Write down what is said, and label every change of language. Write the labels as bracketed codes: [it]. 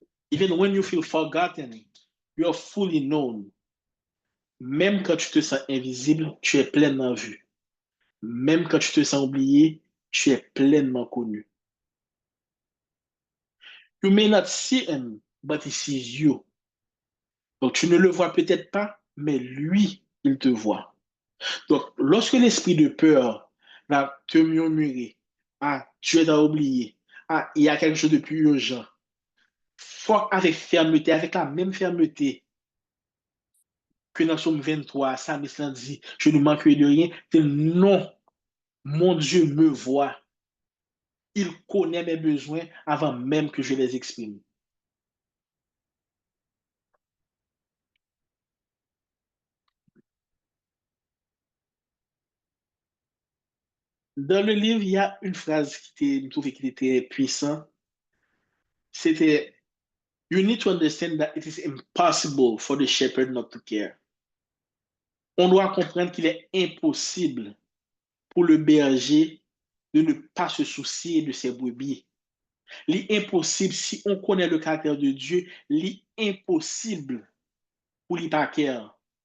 [en] Even when you feel forgotten, you are fully known. [fr] Même quand tu te sens invisible, tu es pleinement vu. Même quand tu te sens oublié, tu es pleinement connu. [en] You may not see him, but he sees you. [fr] Donc, tu ne le vois peut-être pas, mais lui, il te voit. Donc, lorsque l'esprit de peur va te murmurer, ah, tu es à oublier, ah, il y a quelque chose de plus urgent, faut avec fermeté, avec la même fermeté que dans Somme 23, Psalmiste dit, je ne manquerai de rien, que non, mon Dieu me voit. Il connaît mes besoins avant même que je les exprime. Dans le livre, il y a une phrase je trouvais qui était puissante. C'était [en] You need to understand that it is impossible for the shepherd not to care. [fr] On doit comprendre qu'il est impossible pour le berger de ne pas se soucier de ses brebis. L'impossible, si on connaît le caractère de Dieu, l'impossible pour lui pas care.